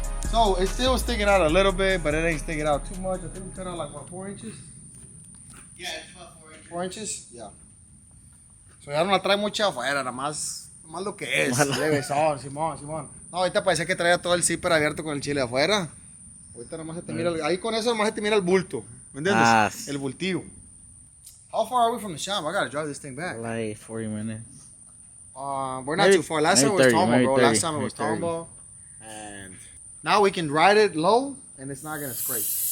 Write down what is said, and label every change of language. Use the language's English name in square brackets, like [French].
[English] So it's still sticking out a little bit, but it ain't sticking out too much. I think we cut out like what, 4 inches? Yeah, it's about 4 inches. 4 inches? Yeah. [Spanish] So ya no la trae mucha afuera, nada más lo que es. Levesón, Simón. No, ahorita parece que traía todo el zipper abierto con el chile afuera. Ahorita nada más se te mira, ahí con eso nada más se te mira el bulto. ¿Me entiendes? Ah, El bultillo. [English] How far are we from the shop? I gotta drive this thing back. Like 40 minutes. We're not too far. Last time it was Tombo, bro. Last time it was Tombo. And now we can ride it low and it's not gonna scrape.